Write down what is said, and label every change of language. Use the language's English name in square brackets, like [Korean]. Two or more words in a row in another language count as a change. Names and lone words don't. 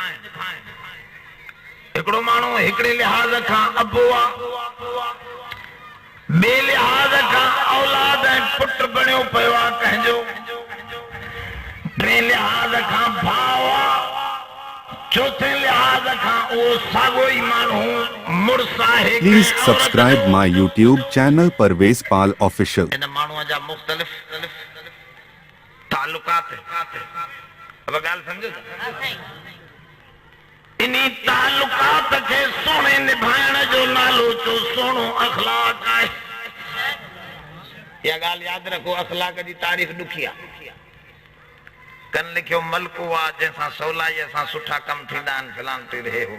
[Sindhi] हिकिड़ो माण्हू हिकिड़े लिहाज़ खां अबो आहे, ॿिए लिहाज़ खां औलाद ऐं पुट बणियो पियो आहे कंहिंजो, टे लिहाज़ खां भाउ आहे, चौथे लिहाज़ खां उहो साॻियो ई माण्हू मुड़ुस आहे। [English] Please subscribe my YouTube channel Parvez Pal Official. [Sindhi] इन माण्हूअ जा मुख़्तलिफ़ ताल्लुकात। अब ॻाल्हि सम्झो था? इन्ही ताल्लुकात खे सुहिणे निभाइण जो नालो जो सुहिणो अखलाक आहे। इहा ॻाल्हि यादि रखो, अखलाक जी तारीफ़ ॾुखी आहे। कन लिखियो मलको आहे जंहिंसां सवलाईअ सां सुठा कम थींदा आहिनि, फलान ते रहे हो।